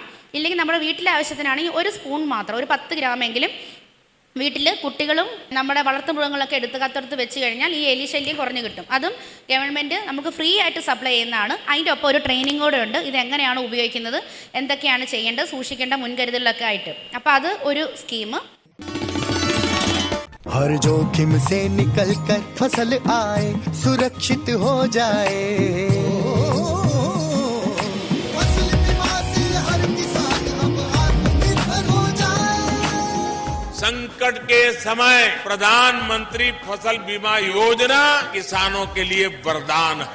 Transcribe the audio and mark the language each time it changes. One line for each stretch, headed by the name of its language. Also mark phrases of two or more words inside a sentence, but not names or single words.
Malayalam: ഇല്ലെങ്കിൽ നമ്മുടെ വീട്ടിലെ ആവശ്യത്തിനാണെങ്കിൽ ഒരു സ്പൂൺ മാത്രം, ഒരു 10 ഗ്രാമെങ്കിലും വീട്ടിൽ കുട്ടികളും നമ്മുടെ വളർത്തുമൃഗങ്ങളൊക്കെ കത്തെടുത്ത് വെച്ച് കഴിഞ്ഞാൽ ഈ എലി ശല്യം കുറഞ്ഞു കിട്ടും. അതും ഗവൺമെൻറ് നമുക്ക് ഫ്രീ ആയിട്ട് സപ്ലൈ ചെയ്യുന്നതാണ്. അതിൻ്റെ ഒപ്പം ഒരു ട്രെയിനിങ് കൂടെ ഉണ്ട്, ഇതെങ്ങനെയാണ് ഉപയോഗിക്കുന്നത്, എന്തൊക്കെയാണ് ചെയ്യേണ്ടത്, സൂക്ഷിക്കേണ്ട മുൻകരുതലൊക്കെ ആയിട്ട്. അപ്പോൾ അത് ഒരു സ്കീം.
Hindi: हर जोखिम से निकल कर फसल आए, सुरक्षित हो जाए, फसल बीमा से हर किसान अब आत्मनिर्भर हो जाए। संकट के समय प्रधानमंत्री फसल बीमा योजना किसानों के लिए वरदान है।